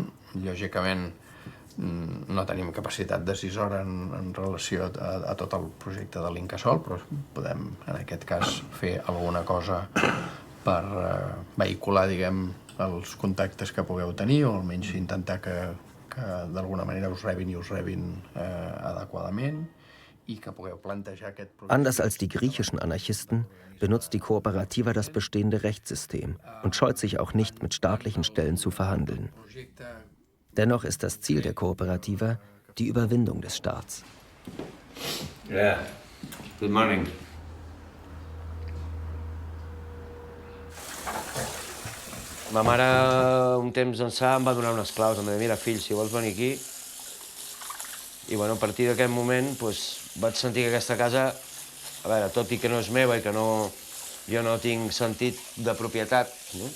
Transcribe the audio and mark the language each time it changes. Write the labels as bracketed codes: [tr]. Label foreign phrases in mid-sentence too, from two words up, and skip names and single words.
[ca] Lògicament, no tenim capacitat decisora en relació a tot el projecte de l'Incasòl, però podem, en aquest cas, fer alguna cosa per vehicular, diguem, els contactes que pugueu tenir, o almenys intentar que d'alguna manera us rebin adequadament i que pugueu plantejar aquest projecte. [de] Anders als die griechischen Anarchisten benutzt die Kooperativa das bestehende Rechtssystem und scheut sich auch nicht, mit staatlichen Stellen zu verhandeln. Dennoch ist das Ziel der Kooperativa die Überwindung des Staats. [en] Yeah. Good morning. [ca] Ma mare, un temps ençà, em va donar unes claus. Em va dir, mira, fill, si vols venir aquí... I, a partir d'aquest moment, vaig sentir que aquesta casa, a veure, tot i que no és meva i que jo no tinc sentit de propietat, no?